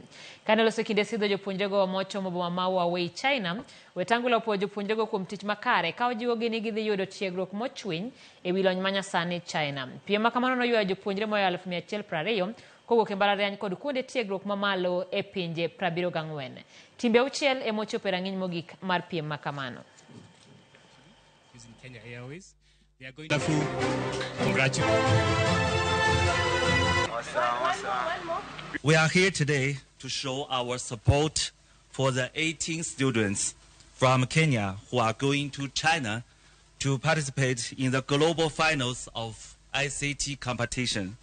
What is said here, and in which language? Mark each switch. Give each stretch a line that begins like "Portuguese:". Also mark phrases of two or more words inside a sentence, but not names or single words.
Luo (Kenya and Tanzania): Kane loso kinde sidho jopuonjre go mochomo boma ma Huawei China, Wetangula opuoyo jopuonjre go kuom tich makare ka ojiwogi ni gidhi yudo tiegruok mochwiny e wi lony manyasani China. Piem ma kamano noywayo jopuonjre moyo 120 kowuok e mbalariany kod kuonde tiegruok mamalo e pinje 74. Timbe auchiel ema ochopo e rang'iny mogik mar piem ma kamano.
English: Using Kenya Airways, they are going to congratulate. We are here today to show our support for the 18 students from Kenya who are going to China to participate in the global finals of ICT competition.